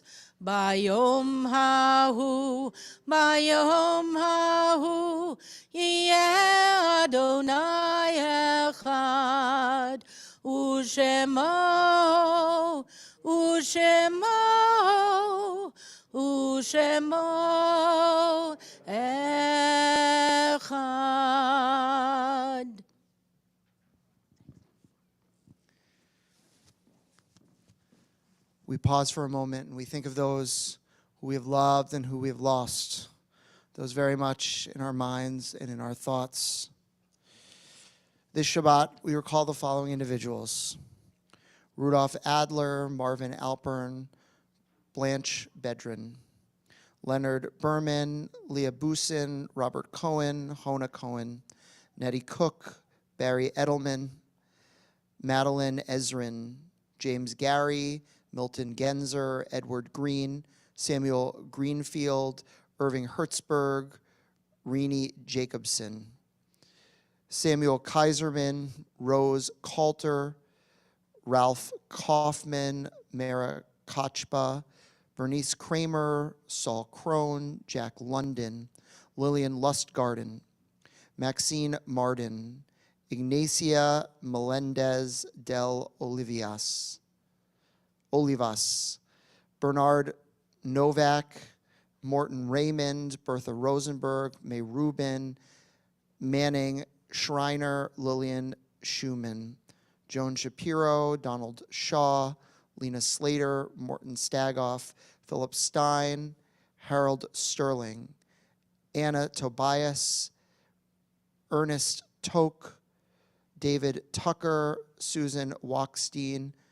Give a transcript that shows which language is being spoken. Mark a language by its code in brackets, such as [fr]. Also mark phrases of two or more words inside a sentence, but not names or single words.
[he] ביום ההוא יהיה אדוני אחד, ושמו אחד. [en] We pause for a moment and we think of those who we have loved and who we have lost, those very much in our minds and in our thoughts. This Shabbat, we recall the following individuals: Rudolph Adler, Marvin Alpern, Blanche Bedrin. Leonard Berman, Leah Busin, Robert Cohen, Hona Cohen, Nettie Cook, Barry Edelman, Madeline Ezrin, James Gary, Milton Genzer, Edward Green, Samuel Greenfield, Irving Hertzberg, Renee Jacobson, Samuel Kaiserman, Rose Coulter, Ralph Kaufman, Mara Kochba, Bernice Kramer, Saul Crone, Jack London, Lillian Lustgarten, Maxine Martin, Ignacia Melendez del Olivas, Bernard Novak, Morton Raymond, Bertha Rosenberg, May Rubin, Manning Schreiner, Lillian Schumann, Joan Shapiro, Donald Shaw, Lena Slater, Morton Stagoff, Philip Stein, Harold Sterling, Anna Tobias, Ernest Toke, David Tucker, Susan Wachstein,